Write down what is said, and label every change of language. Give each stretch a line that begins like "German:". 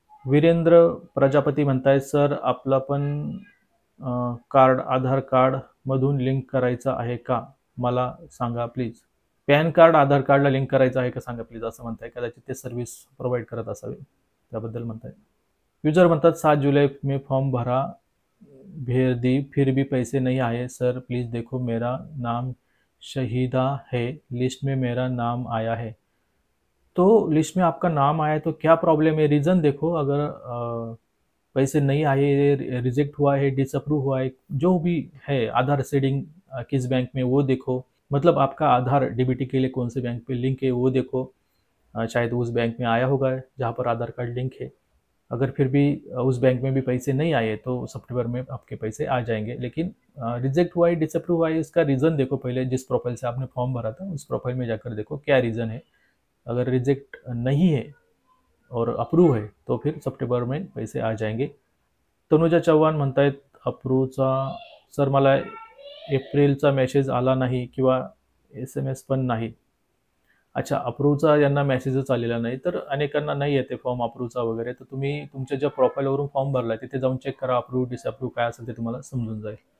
Marathi: वीरेंद्र प्रजापती म्हणतायत सर आपला पण कार्ड आधार कार्ड मधून लिंक करायचं आहे का, मला सांगा प्लीज. पॅन कार्ड आधार कार्डला लिंक करायचं आहे का सांगा प्लीज असं म्हणताय. कदाचित ते सर्व्हिस प्रोव्हाइड करत असावे त्याबद्दल म्हणताय. युजर म्हणतात
Hindi: 7 जुलाई में फॉर्म भरा भेज दी फिर भी पैसे नहीं आए सर प्लीज देखो मेरा नाम शहीदा है लिस्ट में मेरा नाम आया है. तो लिस्ट में आपका नाम आया है तो क्या प्रॉब्लम है, रीज़न देखो. अगर पैसे नहीं आए, रिजेक्ट हुआ है, डिसअप्रूव हुआ है, जो भी है आधार सीडिंग किस बैंक में वो देखो. मतलब आपका आधार डीबीटी के लिए कौन से बैंक पे लिंक है वो देखो. शायद उस बैंक में आया होगा जहाँ पर आधार कार्ड लिंक है. अगर फिर भी उस बैंक में भी पैसे नहीं आए तो सितंबर में आपके पैसे आ जाएंगे. लेकिन रिजेक्ट हुआ है, डिसअप्रूव हुआ है, इसका रीज़न देखो पहले. जिस प्रोफाइल से आपने फॉर्म भरा था उस प्रोफाइल में जाकर देखो क्या रीज़न है. अगर रिजेक्ट नहीं है और अप्रूव है तो फिर सप्टेंबर में पैसे आ जाएंगे.
Marathi: तनुजा चव्हाण म्हणतायत अप्रूवचा सर मला एप्रिलचा मेसेज आला नाही किंवा SMS पण नाही. अच्छा, अप्रूवचा यांना मेसेजच आलेला नाही, तर अनेकांना नाही येते फॉर्म अप्रूवचा वगैरे. तर तुम्ही तुमच्या ज्या प्रोफाईलवरून फॉर्म भरला तिथे जाऊन चेक करा, अप्रूव्ह डिसअप्रूव्ह काय असेल ते तुम्हाला समजून जाईल.